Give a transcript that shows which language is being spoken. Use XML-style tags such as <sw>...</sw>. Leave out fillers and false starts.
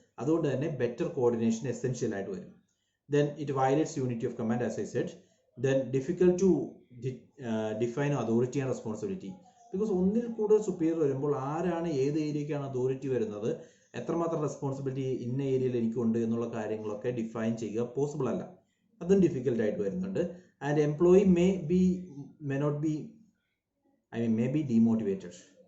<ml>അതുകൊണ്ട് തന്നെ better coordination essential ആയിട്ട് വരും.</ml> <en>Then it violates unity of command, as I said. Then difficult to define authority and responsibility. Because</en> <ml>ഒന്നിൽ കൂടുതൽ superior വരുമ്പോൾ ആരാണ് ഏത് ഏരിയക്കാണ് അതോറിറ്റി വരുന്നത് എത്രമാത്രം റെസ്പോൺസിബിലിറ്റി ഇന്ന ഏരിയയിൽ എനിക്കുണ്ട് എന്നുള്ള കാര്യങ്ങളൊക്കെ ഡിഫൈൻ ചെയ്യുക പോസിബിൾ അല്ല. അതും ഡിഫിക്കൽട്ട് ആയിട്ട് വരുന്നുണ്ട്.</ml> <en>And employee may not be may be demotivated.</en>